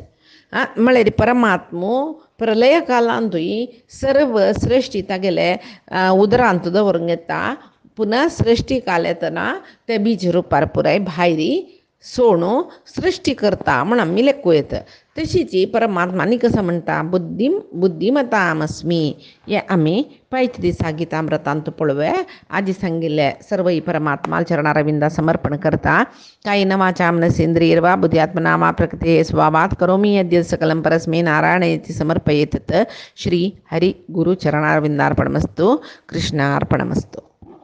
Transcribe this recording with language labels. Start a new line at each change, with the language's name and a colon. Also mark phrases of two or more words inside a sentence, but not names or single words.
Konkani: म्हळ्यार परमात्मा प्रलय कालांतूय सर्व सृश्टी तागेले उदरांत दवरून घेता पुनः सृश्टी काल येतना ते बीज रुपार पुराय भायरी सोणू सृष्टी करता म्हण आमी लेखूं येता. तशीच परमात्मानी कसं म्हणटा बुद्धिमतामस्मी हे आमी पैच दिसा गीतामृतांत पळोवया. आजी सांगिल्ले सर्व परमात्मा चरणारविंदा समर्पण करता.
Sanskrit: कायेन वाचा मनसेन्द्रियैर्वा बुद्ध्यात्मना वा प्रकृते स्वभावात् करोमि यद्यत् सकलं परस्मै नारायणेति समर्पयेत्. श्री हरि गुरु चरणारविन्दार्पणमस्तु. कृष्णार्पणमस्तु.